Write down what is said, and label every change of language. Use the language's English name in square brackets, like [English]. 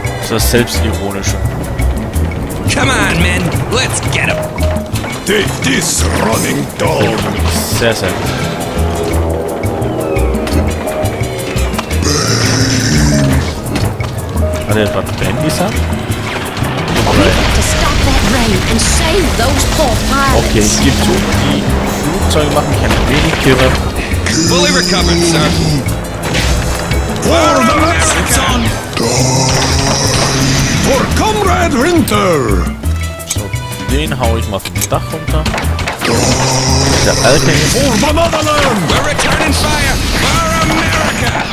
[German] Das Selbstironische. [English] Come on, man. Let's get him. Take this running dog. [German] Sehr, sehr gut. Hat er gerade Ben gesagt? [English] We have to stop that rain and save those poor pilots. [German] Okay, es gibt so. Die Flugzeuge machen mich ein wenig kirre. [English] Fully recovered, sir. For the Mexican! For Comrade Winter! [German] So, den hau ich mal vom Dach runter. Der Alchemist. [English] For the Motherland! We're returning fire for America.